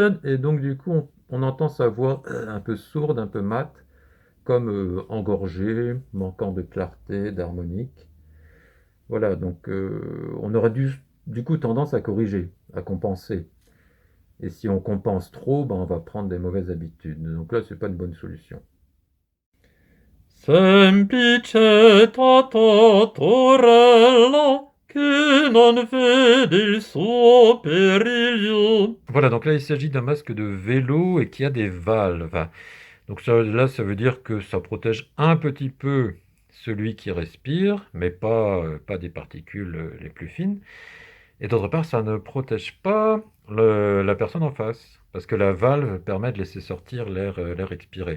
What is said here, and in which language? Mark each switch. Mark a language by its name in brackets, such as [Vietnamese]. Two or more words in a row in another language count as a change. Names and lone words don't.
[French] Et donc, du coup, on entend sa voix un peu sourde, un peu mate, comme engorgée, manquant de clarté, d'harmonique. Voilà, donc on aurait du coup tendance à corriger, à compenser. Et si on compense trop, ben, on va prendre des mauvaises habitudes. Donc là, c'est pas une bonne solution. [Italian] Semplice torella che non vede il suo periglio. [French] Voilà, donc là, il s'agit d'un masque de vélo et qui a des valves. Donc là, ça veut dire que ça protège un petit peu celui qui respire, mais pas des particules les plus fines. Et d'autre part, ça ne protège pas la personne en face, parce que la valve permet de laisser sortir l'air expiré.